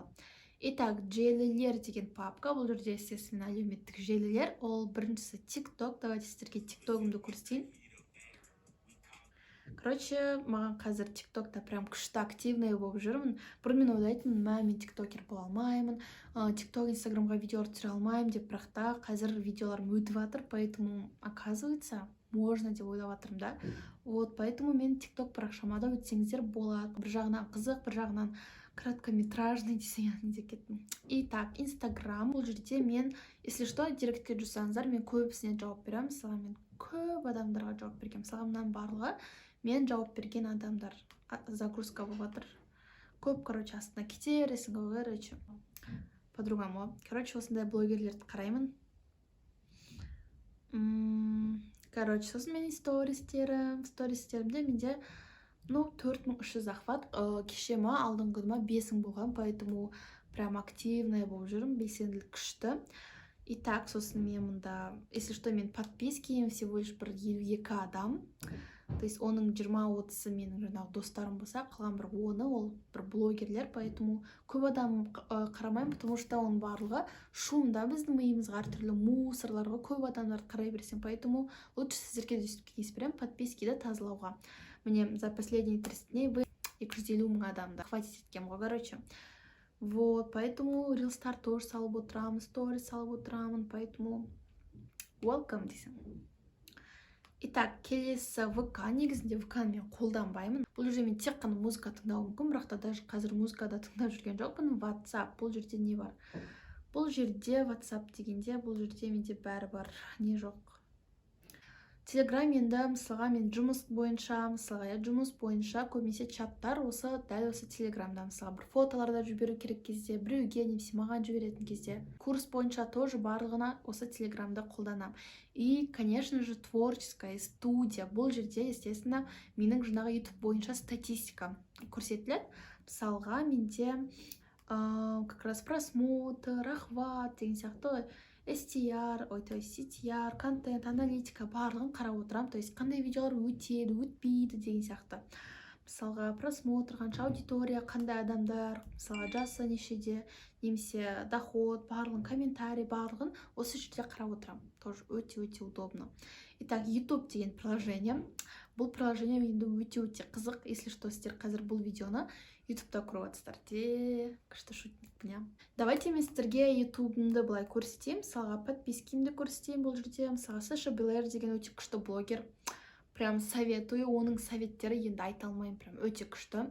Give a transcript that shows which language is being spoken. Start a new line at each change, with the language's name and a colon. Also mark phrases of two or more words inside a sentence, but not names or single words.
Kazakh: Итак, желілер деген папка, бұл жерде естественно әлеуметтік желілер, ол біріншісі TikTok. Давайте сіздерге TikTok'ымды көрсетейін. Короче, маған қазір TikTok'та прям күшті активный болып жүрмін. Бұрын мен ойлайтынмын, мен тиктокер бола алмаймын, TikTok, Instagramға видеолар түсіре алмаймын деп, бірақ та қазір видеоларым өтіп жатыр,
Russian: поэтому оказывается можно
Kazakh: деп ойлап жатырмын да.
Russian: Вот, поэтому
Kazakh: мен TikTok парақшама да өтсеңіздер болады. Бір жағынан қызық, бір жағынан короткометражный десең, не деп кеттім. Итак, Instagram, бұл жерде мен,
Russian: если что,
Kazakh: директке жазсаңыздар, мен көбісіне жауап беремін. Мысалға мен көп адамдарға жауап бергенмін. Мысалға мынаның барлығы мен жауап берген адамдар. Загрузка болып жатыр. Көп, короче, астына кетересің, короче,
Russian: по-другому.
Kazakh: Короче, осындай блогерлерді қараймын. Короче, сосын мен стористерімде менде 4300 захват. Кеше алдыңғы күні 5000 болған,
Russian: поэтому прям активная
Kazakh: болып жүрмін, белсенділік күшті. Итак, сосын мен мұнда,
Russian: если что,
Kazakh: мен подпискейім
Russian: всего лишь
Kazakh: бір 52 адам.
Russian: То есть
Kazakh: оның 20-30-ы менің жаңағы достарым болса, қалған бір 10-ы ол бір блогерлер, поэтому көп адам қарамаймын,
Russian: потому что
Kazakh: оның барлығы шумда, біздің миымызға әртүрлі мусорларға көп адамдарды қарай берсең,
Russian: поэтому лучше
Kazakh: сіздерге кеңес беремін подпискиді тазалауға.
Russian: Мне за последние 30 дней вы
Kazakh: 250 000 адамды хватит еткем ғой, короче.
Russian: Вот, поэтому
Kazakh: рилстар тоже салып отырамын, сторис салып отырамын, поэтому welcome десең. Итак, келесі ВК. Негізінде ВК-ны мен қолданбаймын. Бұл жерде мен тек қана музыка тыңдауым мүмкін, бірақ та даже қазір музыкада тыңдап жүрген жоқпын. WhatsApp, бұл жерде не бар? Бұл жерде WhatsApp дегенде, бұл жерде менде бәрі бар, не жоқ. Telegram енді мысалға мен жұмыс бойынша көбінесе чаттар дәл осы Telegramда, мысалға бір фотоларда жіберу керек кезде, біреуге немесе маған жіберетін кезде. Курс бойынша тоже барлығына осы Telegramда қолданам.
Russian: И, конечно же, творческая студия.
Kazakh: Бұл жерде, естественно, менің жаңағы YouTube бойынша статистика көрсетіледі. Мысалға менде
Russian: как раз просмотр, охват
Kazakh: деген сияқты STR, CTR, контент, аналитика барлығын қарап отырам.
Russian: То есть
Kazakh: қандай видеолар өтеді, өтпейді деген сияқты. Мысалға просмотр, қанша аудитория, қандай адамдар, мысалға жасы нешеде, немесе доход, барлығын, комментарий барлығын осы жерде қарап отырам. Тоже өте удобно. Итак, YouTube деген приложение. Бұл приложение менде өте қызық.
Russian: Если что,
Kazakh: сіздер қазір бұл видеоны YouTube'да көріп жатсыздар. Күшті
Russian: шутник дня.
Kazakh: Давайте мен сіздерге YouTube'ымды былай көрсетейін. Мысалға подпискимді көрсетейін бұл жерде. Мысалға Саша Белэр деген өте күшті блогер.
Russian: Прям советую.
Kazakh: Оның советтері енді айта алмаймын. Прям өте күшті.